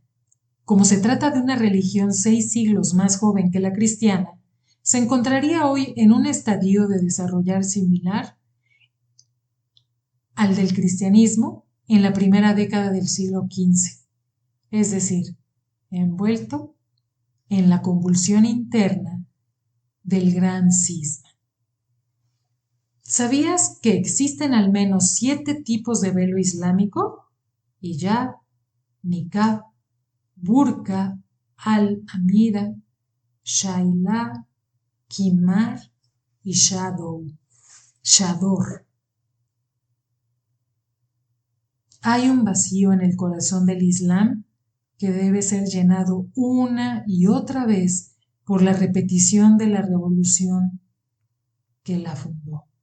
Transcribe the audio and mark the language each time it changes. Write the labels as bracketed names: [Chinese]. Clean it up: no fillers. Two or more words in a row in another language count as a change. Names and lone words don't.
[Spanish] Como se trata de una religión 6 siglos más joven que la cristiana, se encontraría hoy en un estadio de desarrollar similar al del cristianismo en la primera década del siglo XV, es decir, envuelto en la convulsión interna del gran cisma. ¿Sabías que existen al menos 7 tipos de velo islámico? Hijab, niqab, burka, al-amira, shaila, kimar y shador. Hay un vacío en el corazón del Islam que debe ser llenado una y otra vez por la repetición de la revolución que la fundó.